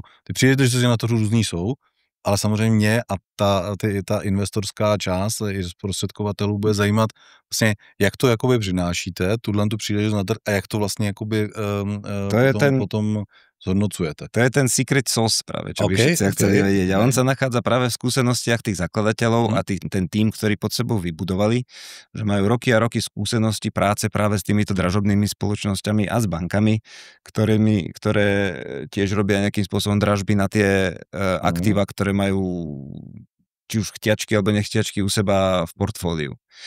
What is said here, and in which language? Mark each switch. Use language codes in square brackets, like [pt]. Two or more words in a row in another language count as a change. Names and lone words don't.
[cs] Ty příležitosti na trhu různý jsou, ale samozřejmě mě a ta investorská část i zprostředkovatelů bude zajímat vlastně, jak to jakoby přinášíte, tu příležitost na trh a jak to vlastně jakoby potom zhodnocujete. [sk] To je ten [en] secret sauce [sk] práve, čo by všetci chceli vedieť. A on sa nachádza práve v skúsenostiach tých zakladateľov a ten tím, ktorý pod sebou vybudovali, že majú roky a roky skúsenosti práce práve s týmito dražobnými spoločnosťami a s bankami, ktoré tiež robia nejakým spôsobom dražby na tie aktíva, ktoré majú či už chtiačky alebo nechtiačky u seba v portfóliu.